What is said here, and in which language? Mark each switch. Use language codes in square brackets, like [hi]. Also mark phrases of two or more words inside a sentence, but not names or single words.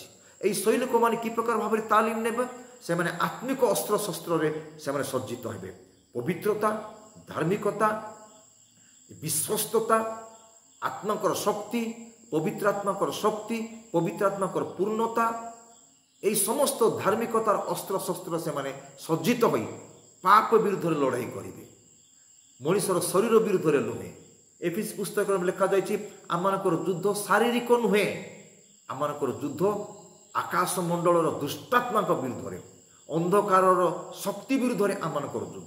[or] এই ସୈନିକମାନେ କି ପ୍ରକାର ଭାବରେ ତାଲିମ ନେବେ? ସେମାନେ ଆତ୍ମିକ ଅସ୍ତ୍ରଶସ୍ତ୍ରରେ ସେମାନେ ସଜ୍ଜିତ ହେବେ। ପବିତ୍ରତା, ଧାର୍ମିକତା, ବିଶ୍ୱସ୍ତତା, ଆତ୍ମାଙ୍କର ଶକ୍ତି, ପବିତ୍ର ଆତ୍ମାଙ୍କର ଶକ୍ତି, ପବିତ୍ର ଆତ୍ମାଙ୍କର ପୂର୍ଣ୍ଣତା, ଏଇ ସମସ୍ତ ଧାର୍ମିକତାର ଅସ୍ତ୍ରଶସ୍ତ୍ର ସେମାନେ ସଜ୍ଜିତ ହୋଇ ପାପ ବିରୁଦ୍ଧରେ ଲଢ଼େଇ କରିବେ। ମଣିଷର ଶରୀର ବିରୁଦ୍ଧରେ ନୁହେଁ। ଏଫିସ୍ ପୁସ୍ତକରେ ଲେଖାଯାଇଛି ଆମମାନଙ୍କର ଯୁଦ୍ଧ ଶାରୀରିକ ନୁହେଁ। ଆମମାନଙ୍କର ଯୁଦ୍ଧ ଆକାଶ ମଣ୍ଡଳର ଦୁଷ୍ଟାତ୍ମାଙ୍କ ବିରୁଦ୍ଧରେ, ଅନ୍ଧକାରର ଶକ୍ତି ବିରୁଦ୍ଧରେ ଆମମାନଙ୍କର ଯୁଦ୍ଧ।